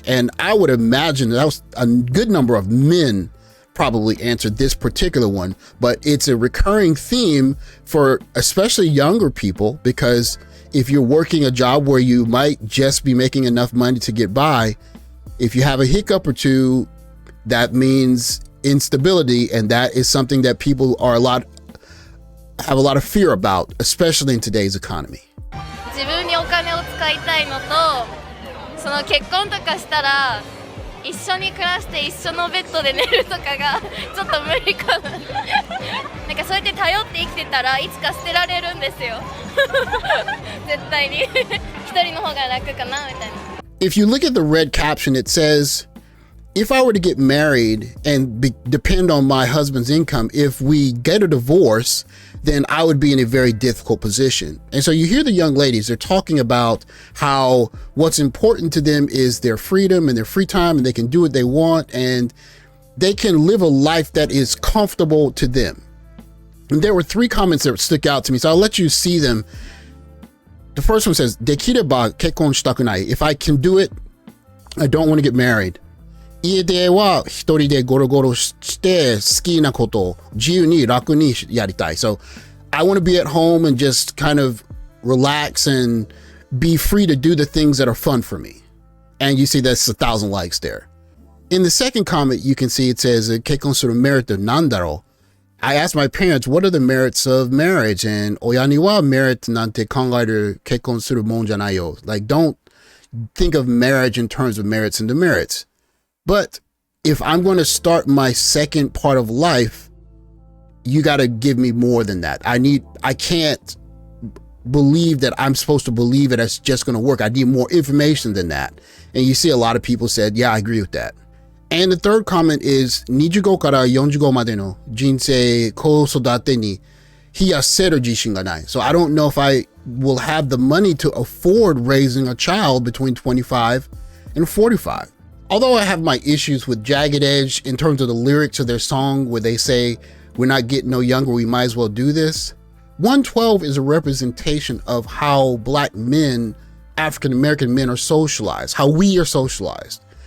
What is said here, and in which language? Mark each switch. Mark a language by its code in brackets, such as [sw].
[en] And I would imagine that was a good number of men probably answered this particular one, but it's a recurring theme for especially younger people, because if you're working a job where you might just be making enough money to get by, if you have a hiccup or two, that means instability, and that is something that people are have a lot of fear about, especially in today's economy. [ja] 自分にお金を使いたいのと、その結婚とかしたら一緒に暮らして一緒のベッドで寝るとかがちょっと無理かな。なんかそうやって頼って生きてたらいつか捨てられるんですよ。絶対に一人の方が楽かなみたいな。 [en] If you look at the red caption, it says, if I were to get married and depend on my husband's income, if we get a divorce, then I would be in a very difficult position. And so you hear the young ladies, they're talking about how what's important to them is their freedom and their free time, and they can do what they want, and they can live a life that is comfortable to them. And there were 3 comments that stuck out to me, so I'll let you see them. The first one says, [ja] できれば結婚したくない。 [en] If I can do it, I don't want to get married. [ja] 家では一人でゴロゴロして好きなことを自由に楽にやりたい。 [en] So I want to be at home and just kind of relax and be free to do the things that are fun for me. And you see that's 1,000 likes there. In the second comment, you can see it says, [ja] 結婚するメリットなんだろう? [en] I asked my parents, what are the merits of marriage? And [ja] 親にはメリットなんて考える結婚するもんじゃないよ. [en] Like, don't think of marriage in terms of merits and demerits. But if I'm going to start my second part of life, you got to give me more than that. I can't believe that I'm supposed to believe it as just going to work. I need more information than that. And you see a lot of people said, yeah, I agree with that. And the third comment is [ja] 25から45までの人生子育てに費やせる自信がない. [en] So I don't know if I will have the money to afford raising a child between 25 and 45. Although I have my issues with Jagged Edge in terms of the lyrics of their song where they say, we're not getting no younger, we might as well do this. 112 is a representation of how Black men, African-American men are socialized, how we are socialized.